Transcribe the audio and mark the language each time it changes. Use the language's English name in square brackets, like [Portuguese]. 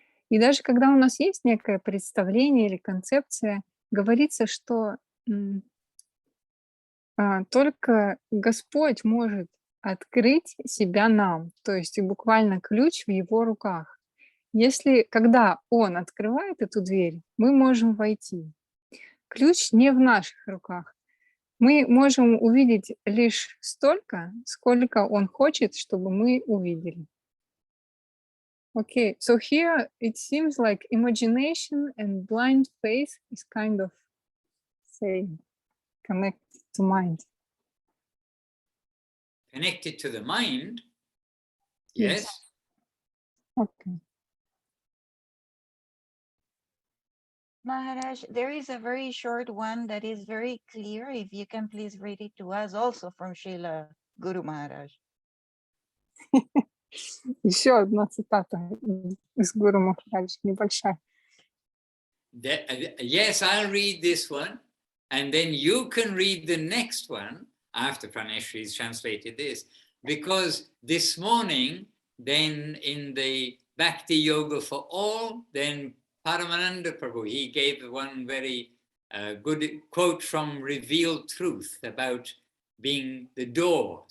[Russian] И даже когда у нас есть некое представление или концепция, говорится, что только Господь может открыть себя нам, то есть буквально ключ в его руках. Когда Он открывает эту дверь, мы можем войти. Ключ не в наших руках. Мы можем увидеть лишь столько, сколько Он хочет, чтобы мы увидели. [English] Okay, so here it seems like imagination and blind faith is kind of same, connected to mind. connected to the mind. Yes. Okay. Maharaj, there is a very short one that is very clear. If you can please read it to us, also from Srila Guru Maharaj. [Russian] Еще одна цитата из Гуру Махараджа, небольшая. [English] Yes, I'll read this one, and then you can read the next one after Praneshri's translated this, because this morning, then in the bhakti-yoga for all, then Paramananda Prabhu, he gave one very good quote from Revealed Truth about being the door.